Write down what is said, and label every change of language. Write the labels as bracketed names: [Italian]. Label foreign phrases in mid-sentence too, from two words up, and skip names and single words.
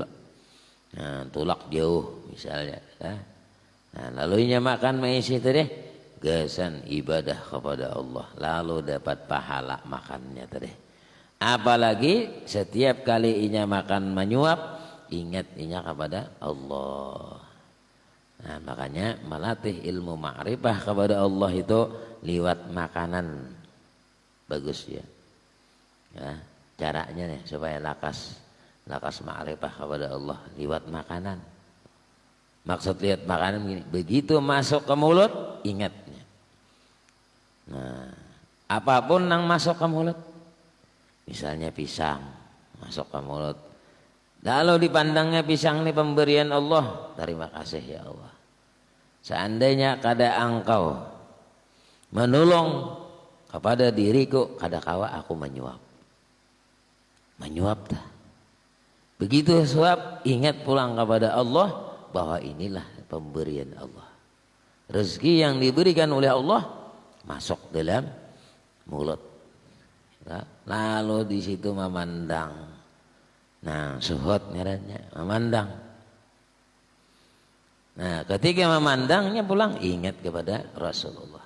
[Banjar] Nah, tulak jauh misalnya. Nah, lalu nya makan maisi tadi gasan ibadah kepada Allah lalu dapat pahala makannya tadi. Apalagi setiap kali inya makan menyuap ingat inya kepada Allah. Nah, makanya melatih ilmu ma'rifah kepada Allah itu liwat makanan bagus ya. Ya, caranya nih supaya lakas ma'rifah kepada Allah liwat makanan. [Indonesian] Maksud lihat makanan begini, begitu masuk ke mulut ingatnya. Nah, apapun yang masuk ke mulut, misalnya pisang masuk ke mulut. Lalu dipandangnya pisang ini pemberian Allah, terima kasih ya Allah. [Banjar] Seandainya kada engkau menolong kepada diriku, kada kawa aku menyuap dah. Begitu suap ingat pulang kepada Allah bahwa inilah pemberian Allah. [Indonesian] Rezeki yang diberikan oleh Allah masuk dalam mulut. Lalu di situ memandang. [Banjar] Nah, suhud ngarannya memandang. Nah, ketika memandangnya pulang ingat kepada Rasulullah.